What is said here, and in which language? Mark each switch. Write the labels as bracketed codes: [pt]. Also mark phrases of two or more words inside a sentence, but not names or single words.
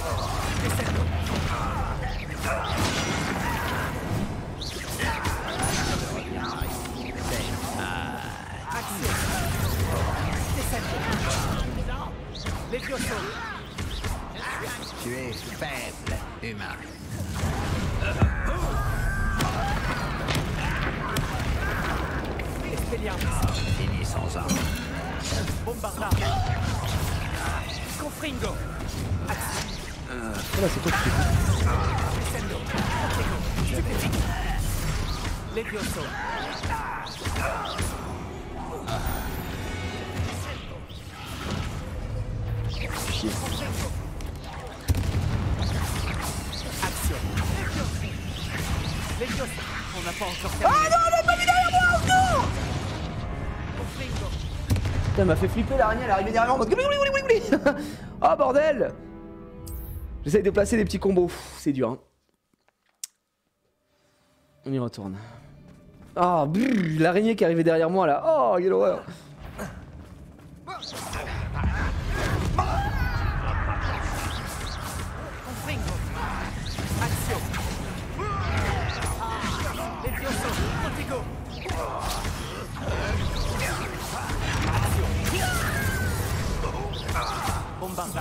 [fr] Descendo. Action. Descendo. Levioso. Tu es faible, humain. Expelliarmus. Finissons-en. Bombarda. Confringo. Voilà, c'est toi qui fais. Descendo. Stupéfique. Levioso. Chier. Action. Levioso. On n'a pas encore terminé. Ah non, elle est pas mis derrière moi, autour. Confringo. Putain, elle m'a fait flipper l'araignée, elle est arrivée derrière moi en mode... Oh bordel. J'essaye de placer des petits combos, c'est dur hein. On y retourne. Ah, l'araignée qui arrivait derrière moi là. Oh, quelle horreur. Confringo. Action. Levioso. Protego. Bombarda.